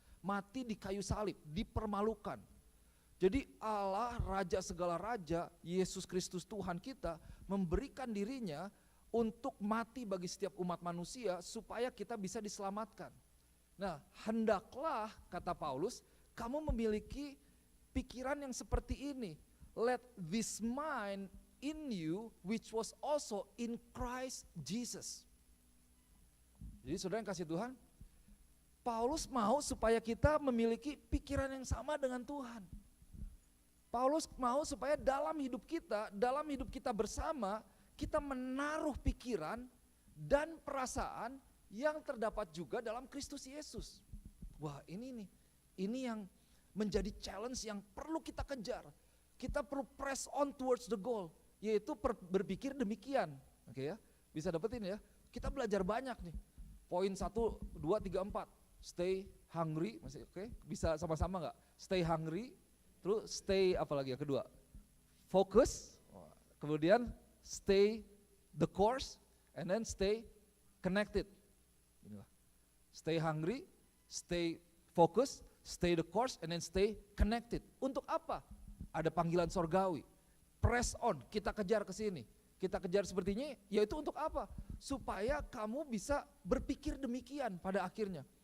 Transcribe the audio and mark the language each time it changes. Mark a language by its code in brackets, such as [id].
[id] Mati di kayu salib, dipermalukan. Jadi Allah, Raja segala raja, Yesus Kristus Tuhan kita memberikan dirinya untuk mati bagi setiap umat manusia supaya kita bisa diselamatkan. Nah, hendaklah, kata Paulus, kamu memiliki pikiran yang seperti ini. [en] Let this mind in you which was also in Christ Jesus. [id] Jadi saudara yang kasih Tuhan, Paulus mau supaya kita memiliki pikiran yang sama dengan Tuhan. Paulus mau supaya dalam hidup kita bersama, kita menaruh pikiran dan perasaan yang terdapat juga dalam Kristus Yesus. Wah ini nih, ini yang menjadi challenge yang perlu kita kejar. Kita perlu [en] press on towards the goal, [id] yaitu berpikir demikian. Oke ya, bisa dapetin ya. Kita belajar banyak nih. Poin 1, 2, 3, 4. [en] Stay hungry, [id] masih oke? Bisa sama-sama nggak? [en] Stay hungry. [id] Terus stay apa lagi ya kedua? [en] Focus, [id] kemudian [en] stay the course, and then stay connected. [id] Inilah. [en] Stay hungry, stay focus, stay the course, and then stay connected. [id] Untuk apa? Ada panggilan sorgawi. [en] Press on, [id] kita kejar ke sini. Kita kejar sepertinya, yaitu untuk apa? Supaya kamu bisa berpikir demikian pada akhirnya.